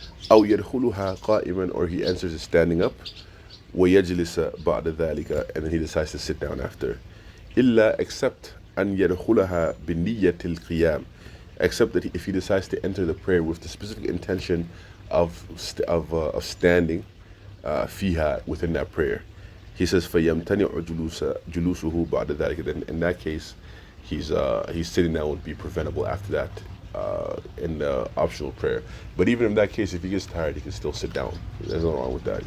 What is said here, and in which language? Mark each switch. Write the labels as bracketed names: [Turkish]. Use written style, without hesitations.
[Arabic] أَوْ يَدْخُلُهَا قَائِمًا, [English] or he enters it standing up, [Arabic] وَيَجْلِسَ بَعْدَ ذَلِكَ, [English] and then he decides to sit down after. [Arabic] إِلَّا, [English] except [Arabic] أَنْ يَدْخُلَهَا بِنِيَّةِ الْقِيَامِ, [English] except that if he decides to enter the prayer with the specific intention of standing fiha, within that prayer. He says, [Arabic] فَيَمْتَنِعُ جُلُوسُهُ بَعْدَ ذَلِكَ. [English] Then in that case, he's sitting down would be preventable after that in the optional prayer. But even in that case, if he gets tired, he can still sit down. There's nothing wrong with that.